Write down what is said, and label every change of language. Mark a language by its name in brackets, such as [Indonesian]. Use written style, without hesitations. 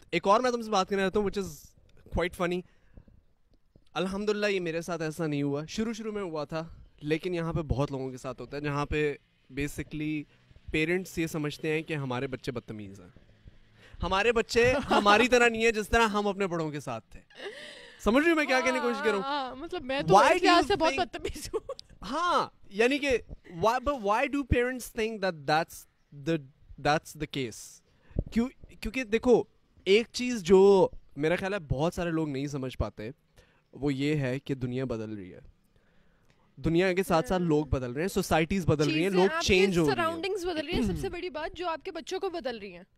[Hindi] एक और मैं तुमसे बात करना चाहता हूँ [English] Which is quite funny. [Hindi] अल्हम्दुलिल्लाह ये मेरे साथ ऐसा नहीं हुआ, शुरू में हुआ था, लेकिन यहाँ पे बहुत लोगों के साथ होता है, जहाँ पे बेसिकली पेरेंट्स ये समझते हैं कि हमारे बच्चे बदतमीज़ हैं, हमारे बच्चे हमारी तरह नहीं है जिस तरह हम अपने बड़ों के साथ थे। समझ रही हूँ मैं क्या कहने की कोशिश कर रहा हूँ? मतलब मैं तो इस लिहाज से बहुत बदतमीज हूँ। हाँ, यानी कि [English] why do parents think that that's the case? [Hindi] क्योंकि देखो, एक चीज़ जो मेरा ख्याल है बहुत सारे लोग नहीं समझ पाते, वो ये है कि दुनिया बदल रही है, दुनिया के साथ साथ लोग बदल रहे हैं, सोसाइटीज बदल रही हैं, लोग चेंज हो रहे हैं, सराउंडिंग्स बदल रही हैं। सबसे बड़ी बात जो आपके बच्चों को बदल रही हैं।